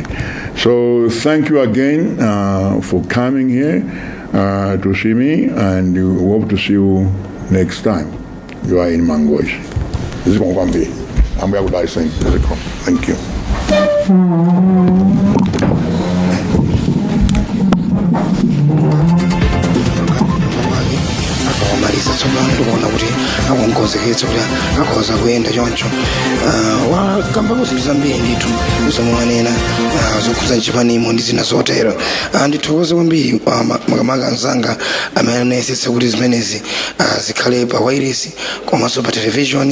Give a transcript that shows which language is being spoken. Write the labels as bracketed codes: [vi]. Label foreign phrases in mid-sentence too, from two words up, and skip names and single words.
[en] So thank you again for coming here to see me, and we hope to see you next time you are in Mangoish. This is Mwambi. I'm going to say thank you. [ny] Marisa tsopano tikuona kuti akongozekedza kuti akhoza kuyenda choncho wakambapo zinthu zambiri ndithu zomwanena zokhuza chipanimo ndi zina zotero. Ndithokoze kwambiri makamaka anzanga amene anayesetsa kuti zimenezi zikhale pa wireless komanso pa television.